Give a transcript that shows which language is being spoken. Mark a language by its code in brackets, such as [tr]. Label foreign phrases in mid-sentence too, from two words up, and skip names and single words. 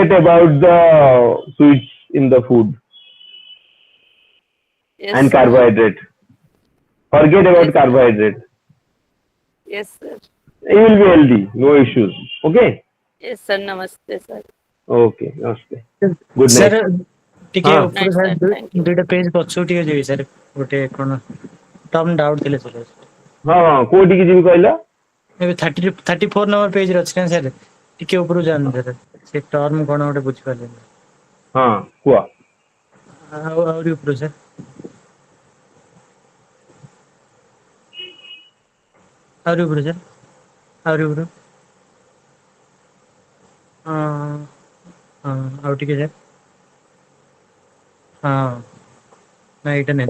[en] forget about the sweets in the food Yes, and sir. carbohydrate. Forget about Yes, sir. carbohydrate. Yes, sir. You will be healthy, no issues. Okay? Yes, sir. Namaste, sir. Okay, namaste. Good ସାର୍ night. [or] ଟିକେ हाँ ଉପରୁ [en] Night, ସାର୍ sir. Thank you. [or] ଦୁଇଟା ପେଜ ପଛକୁ ଟିକେ ଯିବି ସାର୍ ଗୋଟେ କ'ଣ [en] term doubt [or] ଥିଲେ ସାର୍ ହଁ ହଁ କୋଉଠିକି ଯିବି କହିଲ? ଏବେ 34 ନମ୍ବର ପେଜରେ ଅଛି ନା ସାର୍ ଟିକେ ଉପରୁ ଯାଆନ୍ତୁ ସାର୍ ସେ ଟର୍ମ କ'ଣ ଗୋଟେ ବୁଝିପାରିଲେନି ହଁ କୁହ। ଆଉ ଆହୁରି ଉପରୁ ସାର୍ ଆହୁରି ଉପରୁ ସାର୍ ଆହୁରି ଉପରୁ ହଁ ହଁ ଆଉ ଟିକେ ସାର୍ ହଁ ନା ଏଇଟା ନାହିଁ